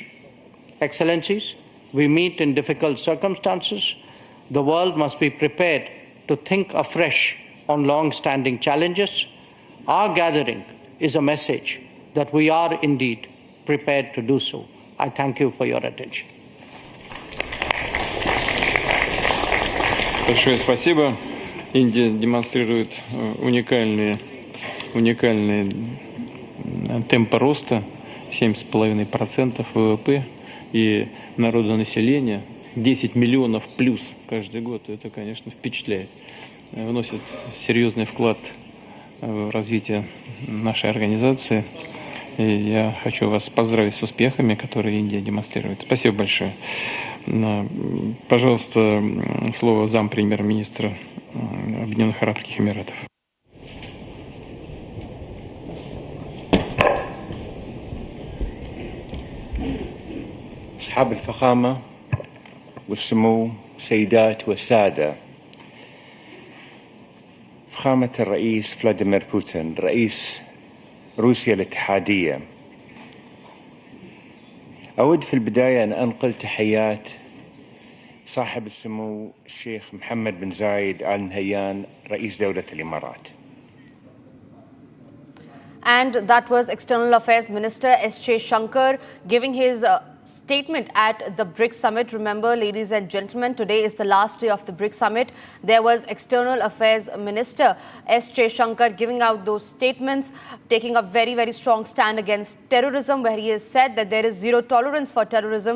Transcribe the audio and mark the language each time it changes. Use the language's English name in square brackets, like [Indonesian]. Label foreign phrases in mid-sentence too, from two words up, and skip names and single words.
[English] Excellencies, we meet in difficult circumstances. The world must be prepared to think afresh on long-standing challenges. Our gathering is a message that we are indeed prepared to do so. I thank you for your attention. [Russian] Большое спасибо. Индия демонстрирует уникальные темпы роста, 7,5% ВВП и народонаселения, 10 миллионов плюс каждый год. Это, конечно, впечатляет. Вносит серьезный вклад в развитие нашей организации. И я хочу вас поздравить с успехами, которые Индия демонстрирует. Спасибо большое. Пожалуйста, слово зампремьер-министра Объединенных Арабских Эмиратов. [Arabic] أصحاب الفخامة والسمو سيدات والسادة، فخامة الرئيس فلاديمير بوتين رئيس روسيا الاتحادية، أود في البداية أن أنقل تحيات صاحب السمو الشيخ محمد بن زايد آل نهيان رئيس دولة الإمارات. [English] And that was External Affairs Minister S. Shankar giving his statement at the BRICS summit. Remember, ladies and gentlemen, today is the last day of the BRICS summit. There was External Affairs Minister S. Shankar giving out those statements, taking a very, very strong stand against terrorism, where he has said that there is zero tolerance for terrorism.